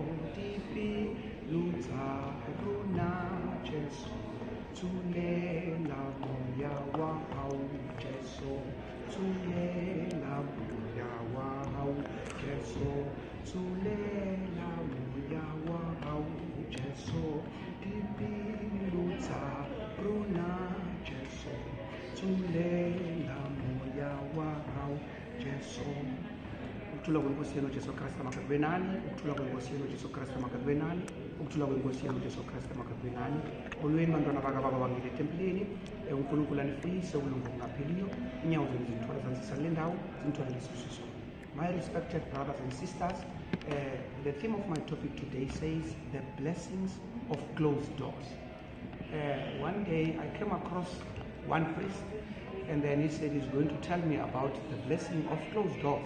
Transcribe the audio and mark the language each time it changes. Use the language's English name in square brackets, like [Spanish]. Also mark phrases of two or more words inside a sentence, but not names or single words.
[Southern Sotho] dipelo tsa rona Jesu, thulela moya wa hao Jesu, thulela moya wa hao Jesu, thulela moya wa hao Jesu, dipelo tsa rona Jesu, thulela moya wa hao Jesu. [Zulu] Ukuthula kwenkosi yenu Jesu Kristu makabube nani, ukuthula kwenkosi yenu Jesu Kristu makabube nani, ukuthula kwenkosi yenu Jesu Kristu makabube nani. Olweni bantwana bakababa bangile etempileni, uNkulunkulu anifuyise ubulungu obungapheliyo, inyawo zenu zithwala zanzisa kule ndawo, zinithwalele isibusiso. [English] My respected brothers and sisters, the theme of my topic today says the blessings of closed doors. One day I came across one priest, and then he said he's going to tell me about the blessing of closed doors.